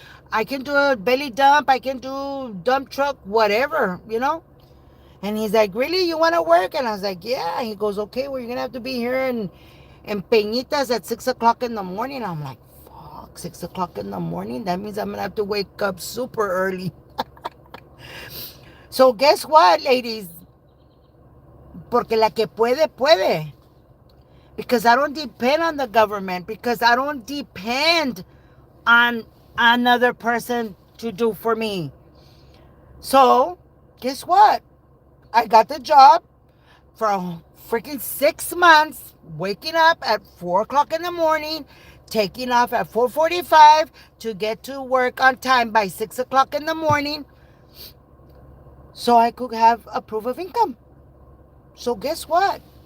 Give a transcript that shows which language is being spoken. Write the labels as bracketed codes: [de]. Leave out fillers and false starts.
[en] I can do a belly dump. I can do dump truck, whatever, And he's like, really? You want to work? And I was like, yeah. He goes, okay, well, you're going to have to be here in Peñitas at 6 o'clock in the morning. I'm like, fuck, 6 o'clock in the morning? That means I'm going to have to wake up super early. So guess what, ladies? [es] Porque la que puede, puede. [en] Because I don't depend on the government. Because I don't depend on another person to do for me. So, guess what? I got the job for a freaking 6 months, waking up at 4 o'clock in the morning, taking off at 4:45 to get to work on time by 6 o'clock in the morning so I could have a proof of income. So guess what?